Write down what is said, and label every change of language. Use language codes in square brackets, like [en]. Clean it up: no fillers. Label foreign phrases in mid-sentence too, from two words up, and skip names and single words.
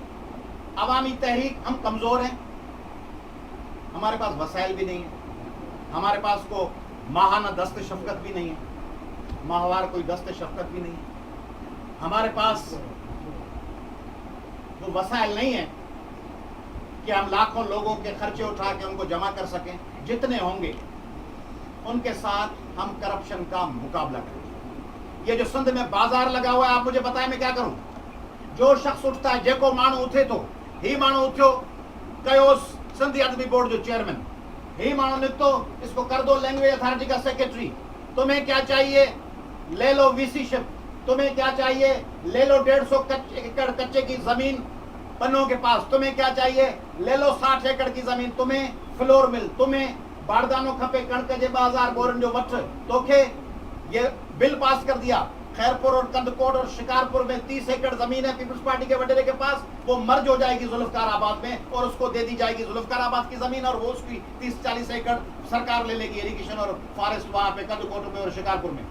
[ur] عوامی تحریک ہم کمزور ہیں، ہمارے پاس وسائل بھی نہیں ہیں، ہمارے پاس کو ماہانہ دست شفقت بھی نہیں ہے، ماہوار کوئی دست شفقت بھی نہیں ہے، ہمارے پاس وہ وسائل نہیں ہیں کہ ہم لاکھوں لوگوں کے خرچے اٹھا کے ان کو جمع کر سکیں. جتنے ہوں گے ان کے ساتھ ہم کرپشن کا مقابلہ کریں. یہ جو سندھ میں بازار لگا ہوا ہے، آپ مجھے بتائیں میں کیا کروں؟ جو شخص اٹھتا ہے [sd] جیکو مانو اتھے تو ہی مانو اتھو कयोस सिंधी अदबी बोर्ड जो चेयरमैन, ही मानो निकतो, [ur] اس کو کر دو لینگویج اتھارٹی کا سیکریٹری. تمہیں کیا چاہیے؟ لے لو وی سی شپ۔ تمہیں کیا چاہیے? لے لو 150 ایکڑ کچے کی زمین پنوں کے پاس. تمہیں کیا چاہیے؟ لے لو 60 ایکڑ کی زمین۔ تمہیں فلور مل، تمہیں [sd] बारदानो खपे, कणक जे बाजार बोरन जो वठ तोखे [ur] یہ بل پاس کر دیا. خیرپور اور کندکوٹ اور شکارپور میں 30 ایکڑ زمین ہے پیپلز پارٹی کے وڈیرے کے پاس، وہ مرج ہو جائے گی ذوالفقار آباد میں اور اس کو دے دی جائے گی ذوالفقار آباد کی زمین، اور وہ اس کی 30-40 ایکڑ سرکار لے لے گی اریگیشن اور فارسٹ وہاں پہ کندکوٹ میں اور شکارپور میں.